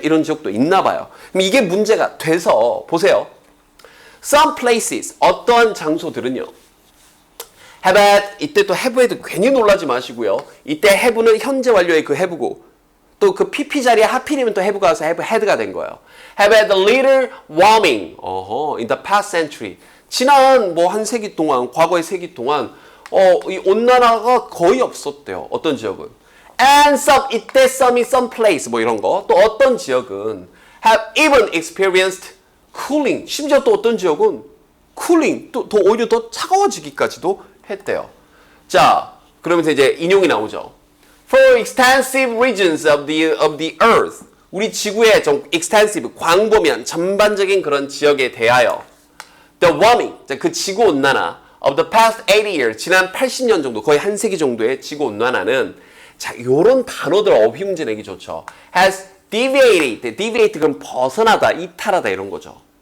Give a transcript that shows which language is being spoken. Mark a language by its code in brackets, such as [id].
[ko] 이런 지역도 있나 봐요. 그럼 이게 문제가 돼서 보세요. [en] Some places, [ko] 어떠한 장소들은요. [en] have had, [ko] 이때 또 have에도 괜히 놀라지 마시고요. 이때 have는 현재 완료의 그 have고 또 그 PP 자리에 하필이면 또 have가 와서 have had가 된 거예요. [en] have had a little warming in the past century. [ko] 지난 뭐 한 세기 동안, 과거의 세기 동안 이 온난화가 거의 없었대요. 어떤 지역은. [en] And some, [ko] 이때 some이 some place 뭐 이런 거. 또 어떤 지역은 [en] have even experienced cooling. [ko] 심지어 또 어떤 지역은 cooling, 또 오히려 더 차가워지기까지도 했대요. 자, 그러면서 이제 인용이 나오죠. [en] For extensive regions of the earth. [ko] 우리 지구의 좀 extensive, 광범위한, 전반적인 그런 지역에 대하여 [en] the warming, [ko] 그 지구온난화 [en] of the past 80 years, [ko] 지난 80년 정도, 거의 한 세기 정도의 지구온난화는 자, 요런 단어들 어휘 문제 내기 좋죠. [en] has deviated, [ko] 그럼 벗어나다, 이탈하다 이런 거죠.